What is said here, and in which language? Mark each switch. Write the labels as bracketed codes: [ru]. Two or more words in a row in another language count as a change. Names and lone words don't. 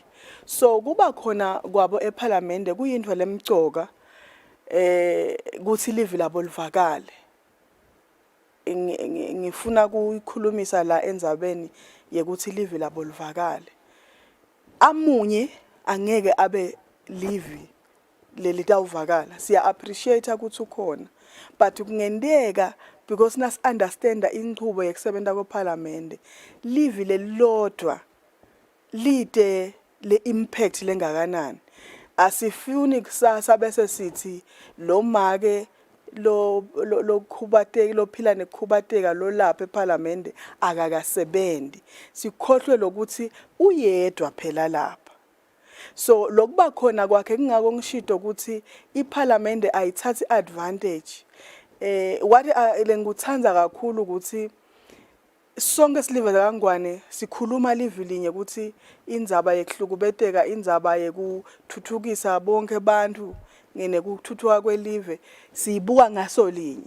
[ss] So kuba khona kwabo eParliament kuyinto lemcoka kuthi livi labo livakale. Ngifuna kuyikhulumisa la endzabeni yekuthi livi labo livakale. Amunye angeke abe livi lelitawuvakala. Siya appreciate ukuthi ukhona. But kungendeka because nas understand inqubo yekusebenta kweParliament livi lelilodwa lite le impact lengakanani. Asifuni kusasa bese sithi lo make lo khubateki lo phila nekhubateka lo lapha eParliament akakasebenzi. Sikhohlwe lokuthi uyedwa phela lapha. So lokuba khona kwakhe kungako ngishido ukuthi iParliament ayithathi advantage. What lenguthanza kakhulu ukuthi sonke silive kangwane sikhuluma livi linye ukuthi indzaba yekuhlukubeteka indzaba yekuthuthukisa bonke abantu nekuthuthuka kwelive siyibuka ngaso linye.